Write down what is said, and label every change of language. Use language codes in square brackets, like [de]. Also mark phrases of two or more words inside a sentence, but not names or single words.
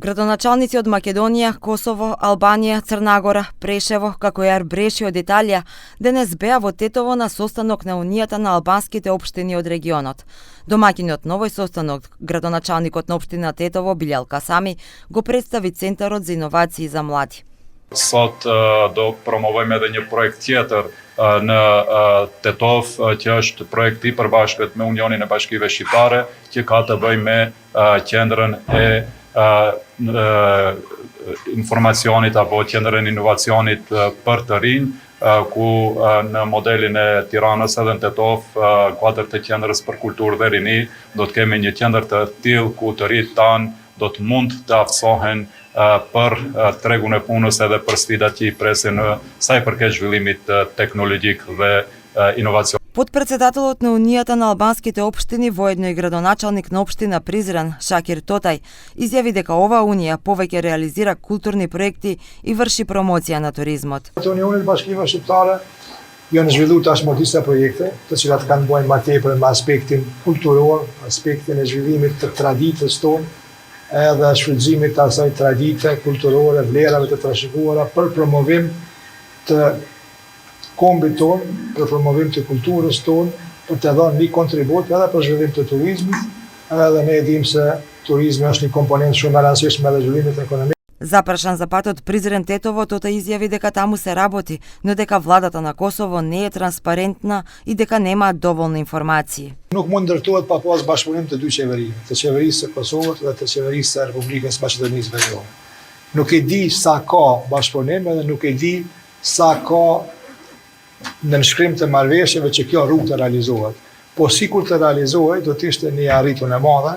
[mk] Градоначалници од Македонија, Косово, Албанија, Црна Гора, Прешево, како и Арбреши од Италија, денес беа во Тетово на состанок на Унијата на албанските општини од регионот. Домаќинот на овој состанок, градоначалникот на општина Тетово, Билјал Касами, го представи Центарот за иновации за млади. [sq] Sot do promovojmë edhe një projekt tjetër në Tetov, që është projekti i përbashkët me Unionin e Bashkive Shqiptare, që ka të bëjë me qendrën e informacionit apo qendrën e inovacionit për të rinj, ku në modelin e Tiranës edhe në Tetov, kuadër të qendrës për kulturë dhe rini, do të kemi një qendër të tillë ku të rinjt tanë do të mund të aftësohen për tregun e punës edhe për sfidat që i presin sa i përket zhvillimit teknologjik dhe inovacion. [mk] Подпредседателот на Унијата на албанските општини, воедно и градоначалник на општина Призрен, Шакир Тотај, изјави дека оваа унија повеќе реализира културни проекти и врши промоција на туризмот. [sq] Unionit Bashkive Shqiptare janë zhvilluar tashmë disa projekte, të cilat kanë bënë më tepër me aspektin kulturor, aspektin e zhvillimit të traditës tonë, edhe shfrytëzimit të asaj tradite kulturore, vlerave të trashëguara për promovim të kombit tonë, për promovim të kulturës tonë, për të dhënë një kontribut edhe për zhvillim të turizmit, edhe ne e dimë se turizmi është një komponent shumë e rëndësishme edhe zhvillimit ekonomik. [mk] Запрашан за патот Призрен Тетово, Тота изјави дека таму се работи, но дека владата на Косово не е транспарентна и дека немаат доволни информации. [sq] Nuk mund ndërtohet pa pas bashkëpunim të dy qeverive, të qeverisë së Kosovës dhe të qeverisë së Republikës Maqedonisë Veriore. Nuk e di sa ka bashkëpunim edhe nuk e di sa ka në nënshkrim të marrëveshjeve që kjo rrugë të realizohet. Po sikur të realizohet, do të ishte një arritje e madhe.